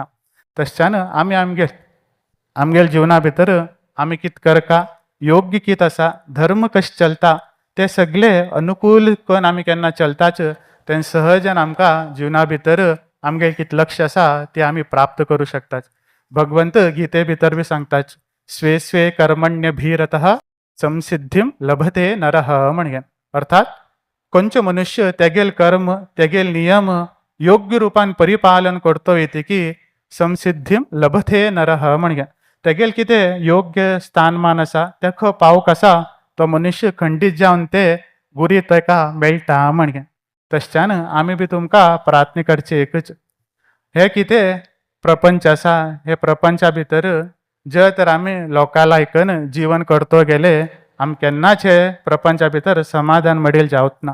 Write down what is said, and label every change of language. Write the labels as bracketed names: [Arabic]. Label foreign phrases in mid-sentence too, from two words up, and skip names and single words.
[Konkani] तशच्यान आमी आमगेल्या जिवना भितर आमी कित करता, योग्य कित आसा, धर्म कशें चलता, ते सगळे अनुकूल करून आमी केन्ना चलताच, तेन्ना सहजन आमकां जिवना भितर आमगे कित लक्ष आसा ते आमी प्राप्त करूं शकतात. भगवंत गिते भितर बी सांगतात, [Sanskrit] स्वे स्वे कर्मण्यभिरतः संसिद्धीम लभते नरः म्हणून. [Konkani] अर्थात खंयचो मनुष्य तेगेल कर्म, तेगेल नियम योग्य रुपान परिपालन करतो येते की [Sanskrit] संसिद्धीम लभते नरः [Konkani] म्हणून. तेगेल कितें योग्य स्थानमान आसा, तेका पावक आसा, तो मनुष्य खंडीत जावन ते गुरी तेका मेळटा म्हणून. तशच्यान आमी बी तुमकां प्रार्थना करचे एकच, हे कितें प्रपंच आसा, हे प्रपंचा भितर जर तर आमी लोकां आयकन जीवन करतो गेले, आमी केन्नाच हे प्रपंचा भितर समाधान मेळील जावच ना.